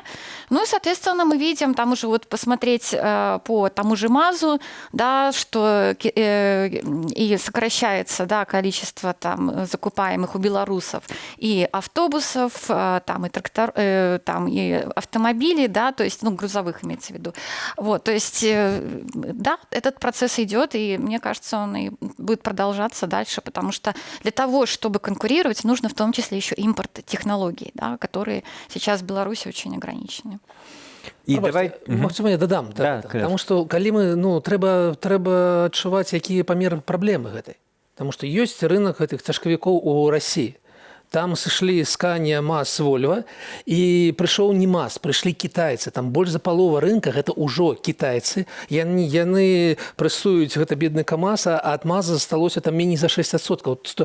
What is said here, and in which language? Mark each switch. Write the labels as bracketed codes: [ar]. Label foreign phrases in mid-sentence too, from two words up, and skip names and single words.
[ru] Ну и, соответственно, мы видим, там уже вот посмотреть по тому же МАЗу, да, что и сокращается, да, количество там закупаемых у белорусов и автобусов, там и там и автомобилей, да, то есть, ну, грузовых имеется в виду. Вот, то есть, да, этот процесс идет, и мне кажется, он и будет продолжаться дальше, потому что для того, чтобы конкурировать, нужно в том числе еще импорт технологий, да, которые сейчас в Беларуси очень ограничены. [be] І магчыма, я дадам, [ru] потому что [be] калі мы, ну, трэба адчуваць, якія памеры праблемы гэтай. [ru] Потому что [be] ёсць рынок гэтых цяжкавікоў у России. Там сышлі Скания, МАЗ, Вольво, і прыйшоў не МАЗ, прыйшлі кітайцы. Там больш за палова рынка гэта ўжо кітайцы. Яны прэсуюць гэта бедны КамАЗ, а ад МАЗа засталося там меней за 6%.